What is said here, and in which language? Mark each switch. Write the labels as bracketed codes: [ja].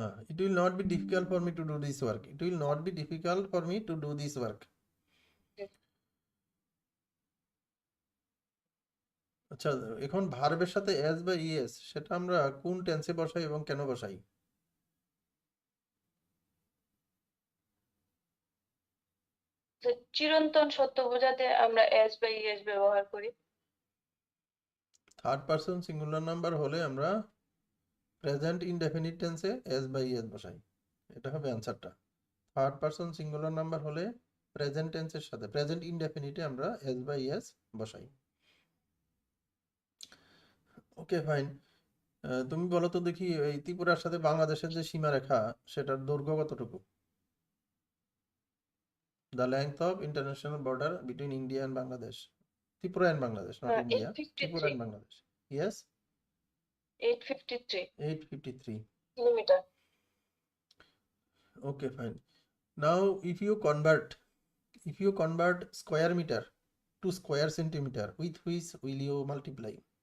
[en] It will not be difficult for me to do this work. It will not be difficult for me to do this work. [bn] আচ্ছা, এখন ভার্বের সাথে S বা ES সেটা আমরা কোন টেন্সে বসাই এবং কেন বসাই? তো চিরন্তন সত্য বোঝাতে আমরা এস বাই এস ব্যবহার করি। থার্ড পারসন সিঙ্গুলার নাম্বার হলে আমরা প্রেজেন্ট ইনডেফিনিট টেন্সে এস বাই এস বসাই, এটা হবে অ্যান্সারটা। থার্ড পারসন সিঙ্গুলার নাম্বার হলে প্রেজেন্ট টেন্সের সাথে প্রেজেন্ট ইনডেফিনিটে আমরা এস বাই এস বসাই। Okay fine. তুমি বলো তো দেখি এই ত্রিপুরার সাথে বাংলাদেশের যে সীমারেখা সেটার দৈর্ঘ্য কতটুকু? [en] The length of international border between India and Bangladesh. Tripura and Bangladesh, not India. Tripura 853 and Bangladesh. Yes, 853 853. [bn] Kilometre. [en] Okay, fine. Now, if you convert square meter to square centimeter, with which will you multiply?